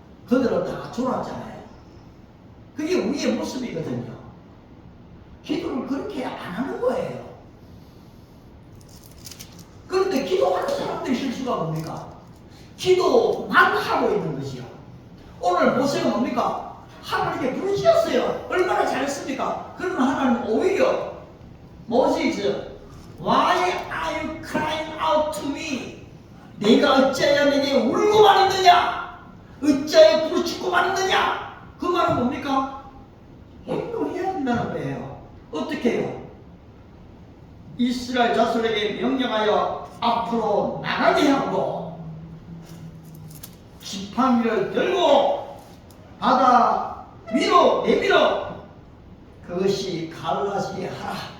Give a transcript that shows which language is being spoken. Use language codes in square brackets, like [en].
[ko] 그들은 다 졸았잖아요. 그게 우리의 모습이거든요. 기도를 그렇게 안 하는 거예요. 그런데 기도하는 사람들의 실수가 뭡니까? 기도만 하고 있는 것이요. 오늘 모세가 뭡니까? 하나님께 부르짖었어요. 얼마나 잘했습니까? 그러면 하나님 오히려 [en] 모세스, Why are you crying out to me? [ko] 내가 어찌하여 내게 울고만 있느냐? 어찌하여 부르짖고만 있느냐? 그 말은 뭡니까? 행동해야 된다는 거예요. 어떻게 해요? 이스라엘 자손에게 명령하여 앞으로 나가게 하고 지팡이를 들고 바다 위로 내밀어 그것이 갈라지게 하라.